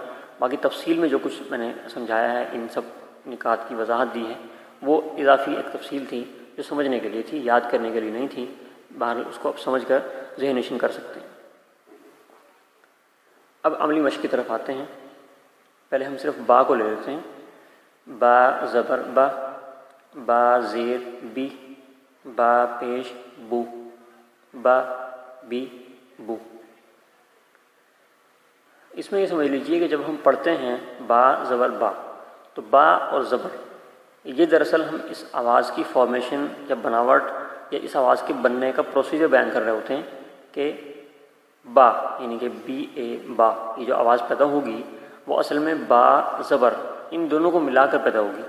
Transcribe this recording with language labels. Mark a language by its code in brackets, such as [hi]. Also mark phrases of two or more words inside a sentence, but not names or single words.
[ur] باقی تفصیل میں جو کچھ میں نے سمجھایا ہے، ان سب نکات کی وضاحت دی ہے، وہ اضافی ایک تفصیل تھی جو سمجھنے کے لیے تھی، یاد کرنے کے لیے نہیں تھی۔ بہرحال اس کو آپ سمجھ کر ذہن نشین کر سکتے ہیں۔ اب عملی مشق کی طرف آتے ہیں۔ پہلے ہم صرف با کو لے لیتے ہیں. با زبر با، با زیر بی، با پیش بو، با بی بو. اس میں یہ سمجھ لیجئے کہ جب ہم پڑھتے ہیں با زبر با، تو با اور زبر یہ دراصل ہم اس آواز کی فارمیشن یا بناوٹ یا اس آواز کے بننے کا پروسیجر بیان کر رہے ہوتے ہیں کہ با یعنی کہ بی اے با، یہ جو آواز پیدا ہوگی وہ اصل میں با زبر ان دونوں کو ملا کر پیدا ہوگی.